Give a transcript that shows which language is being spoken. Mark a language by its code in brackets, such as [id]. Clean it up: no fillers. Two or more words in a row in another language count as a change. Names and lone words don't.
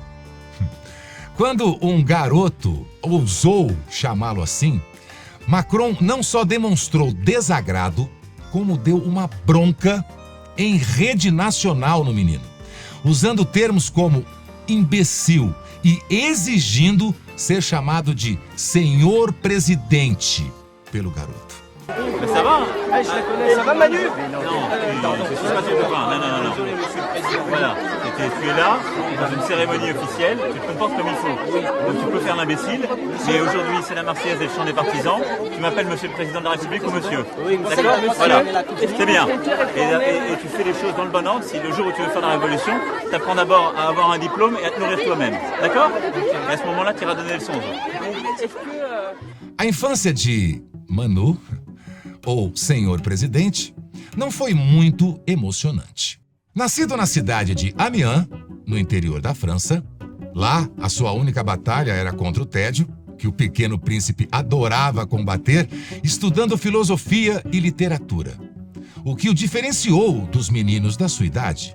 [pt] Quando um garoto ousou chamá-lo assim, Macron não só demonstrou desagrado, como deu uma bronca em rede nacional no menino, usando termos como imbecil e exigindo ser chamado de senhor presidente pelo garoto. [fr] Mais ça va? Je la connais, ça va Manu? Non, c'est pas ton copain. Non. Voilà, tu es là, dans une cérémonie officielle, tu te comportes comme il faut. Donc tu peux faire l'imbécile, mais aujourd'hui c'est la Marseillaise et le chant des partisans, tu m'appelles monsieur le président de la République ou monsieur. D'accord? Voilà, c'est bien. Et tu fais les choses dans le bon ordre. Si le jour où tu veux faire la révolution, tu apprends d'abord à avoir un diplôme et à te nourrir toi-même. D'accord? Et à ce moment-là, tu iras donner leçons aux autres. [pt] A infância de Manu, ou senhor presidente, não foi muito emocionante. Nascido na cidade de Amiens, no interior da França, lá a sua única batalha era contra o tédio, que o pequeno príncipe adorava combater, estudando filosofia e literatura, o que o diferenciou dos meninos da sua idade.